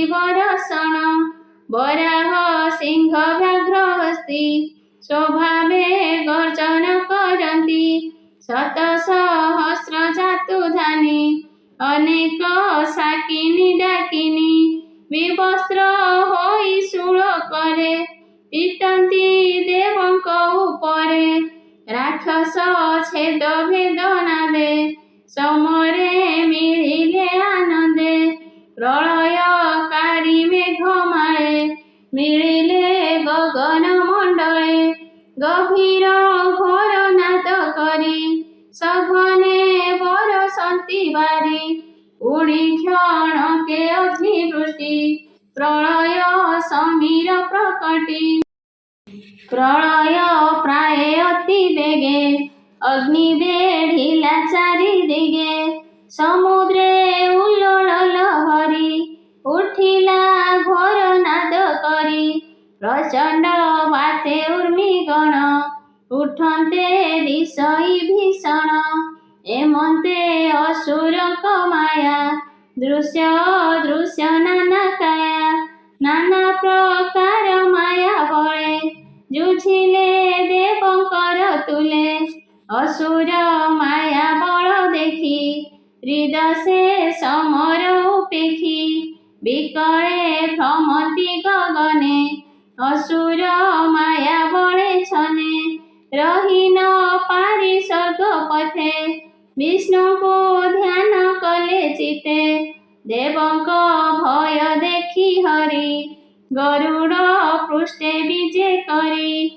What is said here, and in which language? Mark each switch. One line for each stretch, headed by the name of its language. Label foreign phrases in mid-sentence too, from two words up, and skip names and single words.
Odia: ବରଷଣ ବରାହ ସିଂହ ବ୍ୟାଘ୍ର ହସ୍ତୀ ସ୍ୱଭାବେ ଗର୍ଜନ କରତି ଶତ ସହସ୍ର ଯାତୁଧାନୀ ଅନେକ ସାକିନୀ ଡାକିନୀ ବିବସ୍ତ୍ର ହୋଇ ଶୂଳ କରେ ପିଟନ୍ତି ଦେବଙ୍କ ଉପରେ ରାକ୍ଷସ ଛେଦ ଭେଦନାଦେ ସମରେ ମିଳିଲେ ଆନନ୍ଦେ ପ୍ରଳୟକାରୀ ମେଘମାଳେ ମିଳିଲେ ଗଗନ ମଣ୍ଡଳେ ଗଭୀର ଘୋର ନାଦ କରି ସଘନେ ବରଷନ୍ତି ବାରି ପୁଣି କ୍ଷଣକେ ଅଗ୍ନିବୃଷ୍ଟି ପ୍ରଳୟ ସମୀର ପ୍ରକଟି ପ୍ରଳୟ ପ୍ରାୟ ଅତି ବେଗେ ଅଗ୍ନି ବେଢ଼ିଲା ଚାରି ଦିଗେ ସମୁଦ୍ରେ ଉଲ୍ଲୋଳ ଲହରୀ ଉଠିଲା ଘୋର ନାଦ କରି ପ୍ରଚଣ୍ଡ ବାତେ ଊର୍ମିଗଣ ଉଠନ୍ତେ ଦିଶଇ ଭୀଷଣ ଏମନ୍ତେ ଅସୁରକ ମାୟା ଦୃଶ୍ୟ ଦୃଶ୍ୟ ନାନା କାୟା ନାନା ପ୍ରକାର ମାୟା ବଳେ ଜୁଝିଲେ ଦେବଙ୍କର ତୁଲେ ଅସୁର ମାୟା ବଳ ଦେଖି ହୃଦସେ ସମର ଉପେଖି ବିକଳେ ଭ୍ରମତି ଗଗନେ ଅସୁର ମାୟା ବଳେ ଛନେ ରହି ନ ପାରି ସ୍ୱର୍ଗ ପଥେ ବିଷ୍ଣୁ କୋ ଧ୍ୟାନ କଲେ ଚିତେ ଦେବଙ୍କ ଭୟ ଦେଖି ହରି ଗରୁଡ଼ ପୃଷ୍ଠେ ବିଜେ କରି